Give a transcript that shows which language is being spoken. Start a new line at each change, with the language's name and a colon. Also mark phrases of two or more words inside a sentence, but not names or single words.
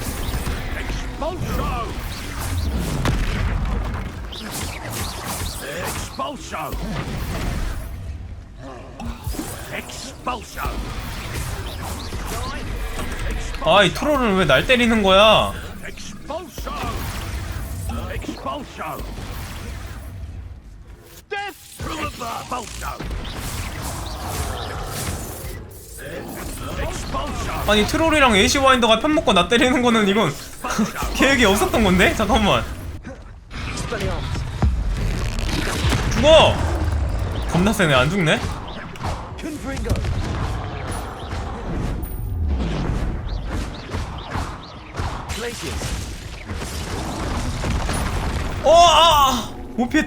Korean: Expulso! Expulso! Expulso! 아, 이 트롤은 왜 날 때리는 거야? Expulso! Expulso!
English: Death through a expulso!
Korean: Expulso! 아니, 트롤이랑 애쉬 와인더가 편먹고 나 때리는 거는 이건 계획이 없었던 건데? 잠깐만. 죽어! 겁나 세네, 안 죽네? 못 피했다.